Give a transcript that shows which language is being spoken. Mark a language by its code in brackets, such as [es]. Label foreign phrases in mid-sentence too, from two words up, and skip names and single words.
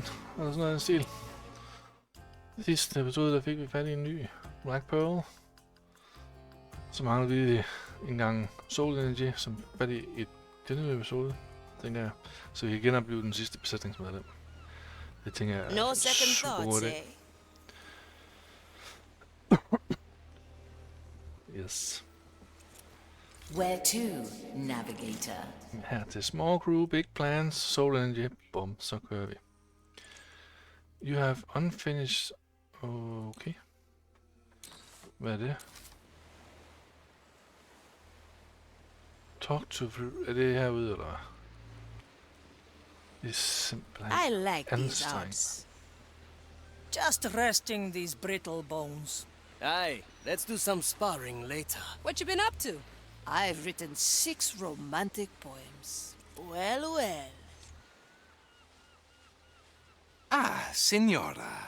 [da] Eller sådan noget en stil. Sidste episode, der fik vi fat i en ny Black Pearl. Så mangler vi en gang Soul Energy, som fat i denne episode, tænker jeg. Så vi kan genopleve den sidste besætningsmedlem. Det tænker jeg [en] No second thoughts, eh? Yes. Where to, navigator? [da] Her til Small Crew, Big Plans, Soul Energy. Bum, så kører vi. [en] You have unfinished... [da] Okay. Hvad er det? [en] Talk to... [da] Er det herude, eller? Det er simpelthen... [en] I like these [da] anstrengende. [en] odds. Just resting these brittle bones. Aye, let's do some sparring later. What you been up to? I've written 6 romantic poems. Well, well. Ah, Signora.